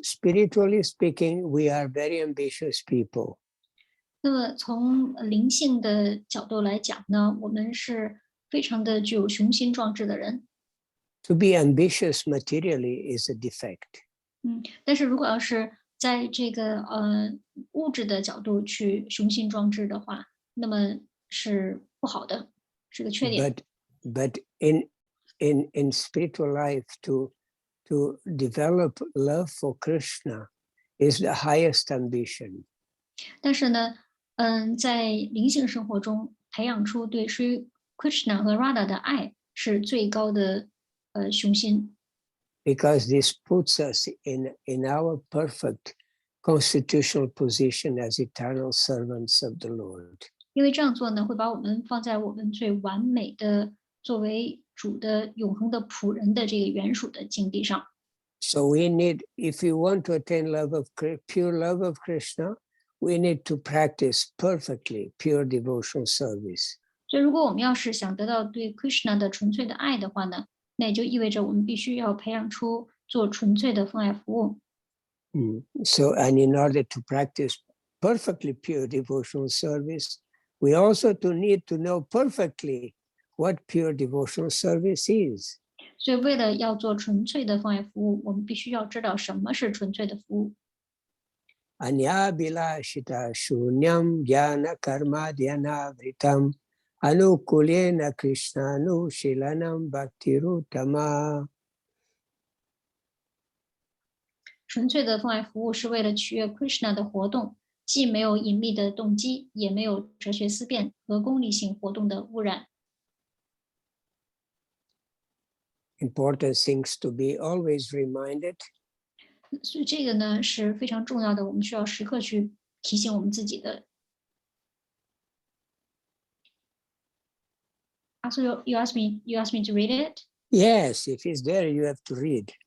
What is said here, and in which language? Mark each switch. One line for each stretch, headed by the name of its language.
English: Spiritually speaking, we are very ambitious people.
Chinese: 那么从灵性的角度来讲呢，我们是非常的具有雄心壮志的人。
English: To be ambitious materially is a defect.
Chinese: 但是如果要是在这个物质的角度去雄心壮志的话，那么是不好的，是个缺点。
English: But in spiritual life, to develop love for Krishna is the highest ambition.
Chinese: 但是呢，在灵性生活中培养出对 Sri Krishna 和 Radha 的爱是最高的雄心。
English: Because this puts us in our perfect constitutional position as eternal servants of the Lord.
Chinese: 因为这样做呢，会把我们放在我们最完美的作为主的永恒的仆人的这个原属的境地上。
English: So we need, if you want to attain pure love of Krishna, we need to practice perfectly pure devotional service.
Chinese: 所以，如果我们要是想得到对 Krishna 的纯粹的爱的话呢，那也就意味着我们必须要培养出做纯粹的奉爱服务。
English: So, and in order to practice perfectly pure devotional service, we also need to know perfectly what pure devotional service is.
Chinese: 所以，为了要做纯粹的奉爱服务，我们必须要知道什么是纯粹的服务。
Sanskrit: Anya bilashita shunyam jnana karma dhyana vritam anukulena krishnanu shilanam bhaktirutama.
Chinese: 纯粹的奉爱服务是为了取悦 Krishna 的活动，既没有隐秘的动机，也没有哲学思辨和功利性活动的污染。
English: Important things to be always reminded.
Chinese: 所以这个呢是非常重要的，我们需要时刻去提醒我们自己的。
English: So you asked me to read it? Yes, if it's there, you have to read.